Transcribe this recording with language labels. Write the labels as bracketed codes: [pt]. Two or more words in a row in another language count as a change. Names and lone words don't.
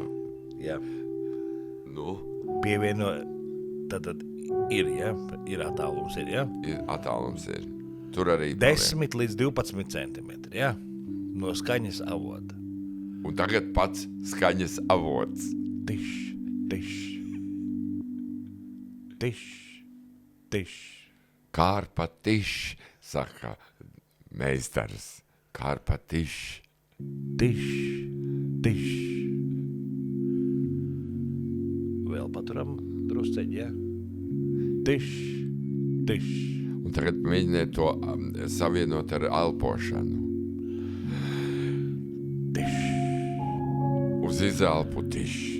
[lv] Jā. Nu, Pievieno, tad ir, jā? Ir attālums, ir, jā? attālums ir. Tur arī 10 līdz 12 centimetri, jā? No skaņas avota. Un tagad pats skaņas avots. Tiš, tiš. Tiš, tiš. Kārpa tiš, saka meistars. Kārpa tiš. Tiš, tiš. Vēl paturam drusceļi, jā? Tiš, tiš. Un tagad mēģiniet to savienot ar elpošanu. Tiš. Uz izelpu tiš.